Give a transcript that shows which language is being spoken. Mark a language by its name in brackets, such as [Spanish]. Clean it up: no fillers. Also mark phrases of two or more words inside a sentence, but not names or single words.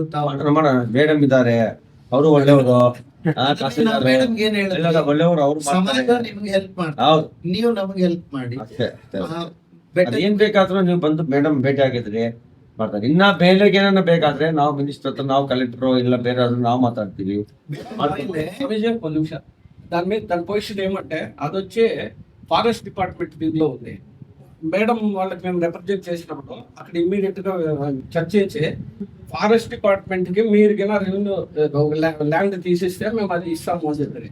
[Kannada] ಮೇಡಮ್ ಇದ್ದಾರೆ, ಅವರು ಒಳ್ಳೆಯವರು. ಮೇಡಮ್ಗೆ ಏನ್ ಹೇಳಿದ್ರೆ, ಒಳ್ಳೆಯವರು ಅವ್ರು ಸಮಾಜ ನಿಮ್ಗೆ ಹೆಲ್ಪ್ ಮಾಡ್ತಾರೆ, ಹೌದು. ನೀವು ನಮ್ಗೆ ಹೆಲ್ಪ್ ಮಾಡಿ. ಏನ್ ಬೇಕಾದ್ರೂ ನೀವು ಬಂದು ಮೇಡಮ್ ಭೇಟಿ ಆಗಿದ್ರಿ ಮಾಡ್ತಾರೆ. ಇನ್ನ ಬೇರೆಗೆ ಏನಾರ ಬೇಕಾದ್ರೆ ನಾವು ಮಿನಿಸ್ಟರ್ ಹತ್ರ, ನಾವು ಕಲೆಕ್ಟರ್ ಇಲ್ಲ ಬೇರೆ ನಾವು మాట్లాడుతుంది. [Telugu] ఒక నిమిషం దాని మీద దాని పొజిషన్ ఏమంటే అది వచ్చి [English] forest department [Telugu] దీనిలో ఉంది. మేడం వాళ్ళకి మేము రిప్రజెంట్ చేసినప్పుడు అక్కడ ఇమ్మీడియట్ గా చర్చించి [English] forest department [Telugu] కి మీరు ల్యాండ్ తీసిస్తే మేము అది ఇస్తాము అని చెప్పి.